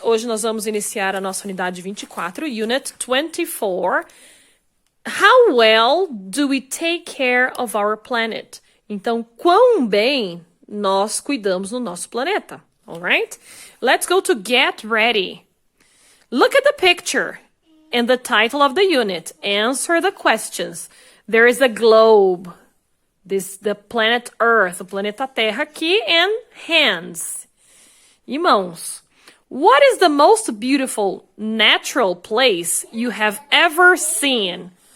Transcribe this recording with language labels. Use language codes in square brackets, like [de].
[pt] Hoje nós vamos iniciar a nossa unidade 24, Unit 24. [en] How well do we take care of our planet? [pt] Então, quão bem nós cuidamos do nosso planeta, alright? [en] Let's go to get ready. Look at the picture and the title of the unit. Answer the questions. There is a globe. The planet Earth, [pt] o planeta Terra aqui, [en] and hands. [pt] E mãos. [en] What is the most beautiful natural place you have ever seen?